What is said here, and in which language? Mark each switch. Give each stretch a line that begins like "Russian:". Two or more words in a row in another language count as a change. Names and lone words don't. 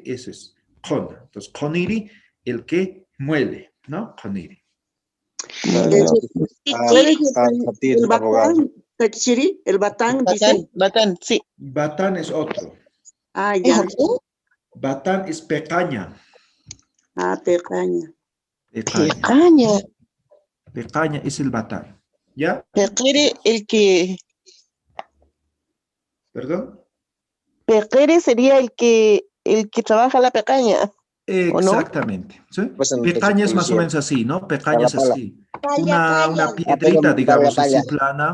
Spanish: Ese es jona. Entonces, joniri, el que muele, ¿no? Joniri. ¿Cuál es el batán, Yachichiri? ¿El batán, dice? Bacán, sí. Batán es otro. Ah, ya. Batán es pecaña. Ah, pecaña. Pecaña. Pecaña. Pecaña es el batán. ¿Ya? Pequere, el que... ¿Perdón? Pequere sería el que trabaja la pecaña. ¿O no? Exactamente. ¿Sí? Pues en Pecaña es más o policía. menos así, ¿no? Pecaña es Pala. así. Una piedrita, digamos así, plana.